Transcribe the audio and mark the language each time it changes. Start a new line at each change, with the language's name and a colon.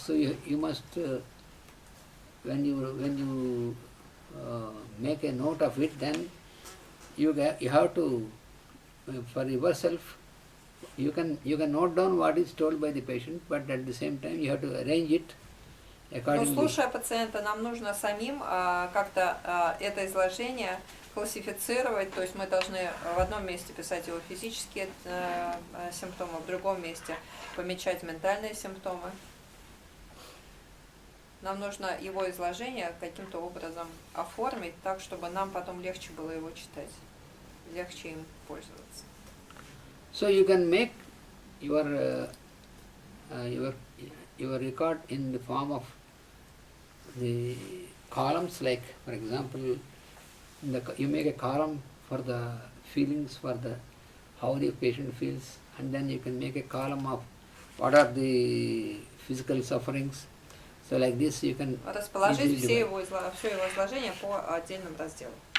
English: So you must when you make a note of it, then you have to for yourself. You can note down what is told by the patient, but at the same time you have to arrange it accordingly.
Russian: Но слушая пациента, нам нужно самим как-то это изложение классифицировать, то есть мы должны в одном месте писать его физические симптомы, в другом месте помечать ментальные симптомы. Нам нужно его изложение каким-то образом оформить так, чтобы нам потом легче было его читать, легче им пользоваться.
English: So you can make your record in the form of the columns, like for example, you make a column for the feelings, for the how the patient feels, and then you can make a column of what are the physical sufferings. So like this you can
Russian: расположить все его изложение по отдельным разделам.